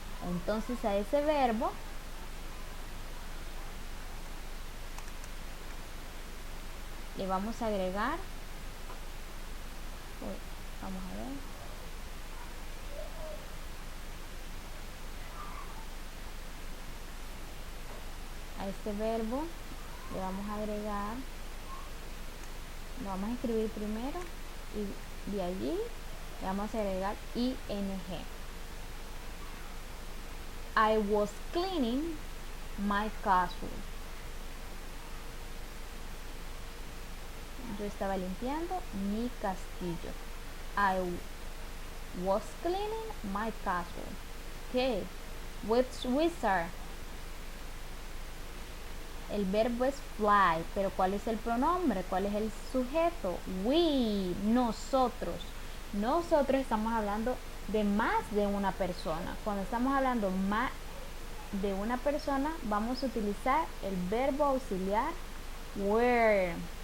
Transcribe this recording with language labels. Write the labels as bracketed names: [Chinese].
[Spanish] Entonces a ese verbo le vamos a agregar, vamos a ver, a este verbo le vamos a agregar, lo vamos a escribir primero y de allí le vamos a agregar ing. [English] I was cleaning my castle. [Spanish] Yo estaba limpiando mi castillo. [English] I was cleaning my castle. Okay. Which wizard? [Spanish] El verbo es fly, pero ¿cuál es el pronombre? ¿Cuál es el sujeto? We, nosotros. Nosotros estamos hablando de más de una persona. Cuando estamos hablando más de una persona, vamos a utilizar el verbo auxiliar were.